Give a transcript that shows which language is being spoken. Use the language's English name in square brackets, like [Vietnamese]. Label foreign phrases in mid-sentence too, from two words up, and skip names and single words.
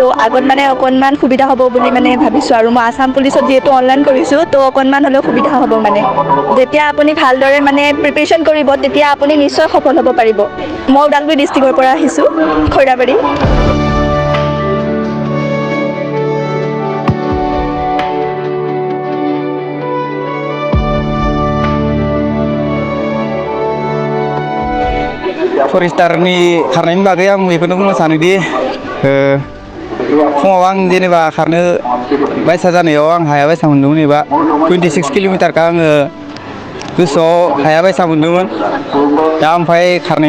[Assamese] আগত মানে অকণমান সুবিধা হ'ব বুলি মানে ভাবিছোঁ আৰু মই আসাম পুলিচত যিহেতু অনলাইন কৰিছোঁ তো অকণমান হ'লেও সুবিধা হ'ব মানে যেতিয়া আপুনি ভালদৰে মানে প্ৰিপেৰেশ্যন কৰিব তেতিয়া আপুনি নিশ্চয় সফল হ'ব পাৰিব মই ওদালগুৰি ডিষ্ট্ৰিক্টৰ পৰা আহিছোঁ খৈৰাবাৰী [Bodo] फरेस्टारनि खारनायनि बागै आं बेखौनो बुंनो सानोदि फुङाव आं जेनेबा खारनो बायसा जानायाव आं हाया बायसा मोन्दोंमोन एबा 26 किल'मिटारखौ आङो गोसोआव हाया बायसा मोन्दोंमोन दा ओमफ्राय खारनायनि